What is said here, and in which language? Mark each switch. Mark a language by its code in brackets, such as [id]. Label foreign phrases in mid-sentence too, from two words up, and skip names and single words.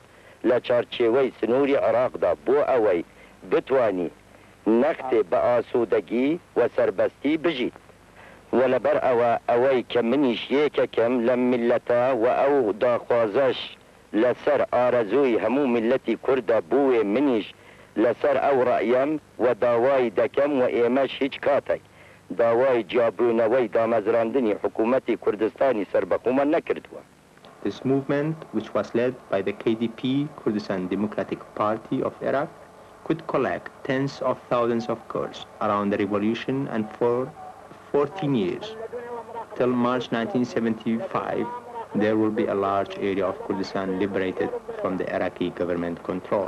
[ckb] لە چارچێوەی سنووری عێراقدا بۆ ئەوەی بتوانی نەختێ بە ئاسوودەگی و سەربەستی بژیت و لەبەر ئەوەی کە منیش یەکێکم لە میلەتە و ئەو داخوازەش لەسەر ئارەزووی هەموو میلەتی کوردە بووێ منیش لەسەر ئەو ڕەئیم و داوای دەکەم و ئێمەش هیچ کاتێک داوای جیابوونەوەی دامەزراندنی حکوومەتی کوردستانی سەربەخۆمە نەکردووە. [en] This movement, which was led by the KDP, Kurdistan Democratic Party of Iraq, could collect tens of thousands of Kurds around the revolution, and for 14 years, till March 1975, there will be a large area of Kurdistan liberated from the Iraqi government control.